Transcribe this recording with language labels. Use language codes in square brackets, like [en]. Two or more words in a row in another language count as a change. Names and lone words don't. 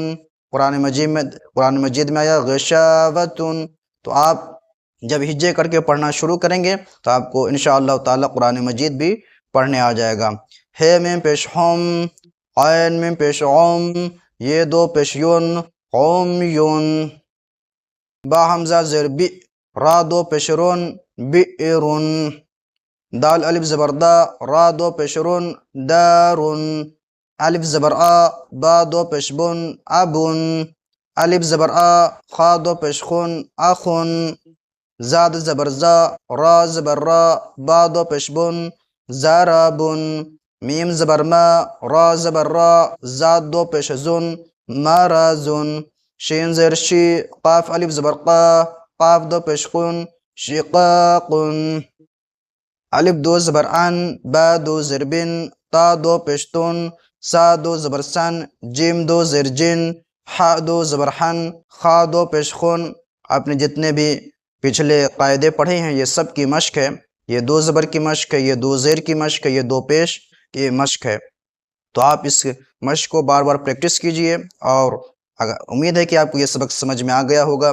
[ur] قرآن مجید میں آیا غشاوتن۔ تو آپ جب ہجے کر کے پڑھنا شروع کریں گے تو آپ کو انشاءاللہ تعالی قرآن مجید بھی پڑھنے آ جائے گا۔ ہے میم پیش ہم، عین میم پیش عم، یہ دو پیش یون، قوم یون، با حمزہ زیر بی، را دو پیش رن، بئرن، دال الف زبر دا، را دو پیش رن، دارن، الف زبر آ، با دو پیش بن، ابن، الف زبر آ، خا دو پیش خن، اخن، زاد زبر زا، را زبر را، با دو پیش بن، زربن، میم زبر ما، را زبر را، زاد دو پیش زن، مرزن، شین زیر شی، قاف الف زبر قا، قاف دو پیش قن، شقاقن، الف دو زبر ان، با دو زیر بن، تا دو پیش تن، سا دو زبر سن، جیم دو زیر جن، ح دو زبر حن، خا دو پیش خن۔ آپ نے جتنے بھی پچھلے قاعدے پڑھے ہیں یہ سب کی مشق ہے، یہ دو زبر کی مشق ہے، یہ دو زیر کی مشق ہے، یہ دو پیش کی مشق ہے۔ تو آپ اس مشق کو بار بار پریکٹس کیجئے، اور امید ہے کہ آپ کو یہ سبق سمجھ میں آ گیا ہوگا۔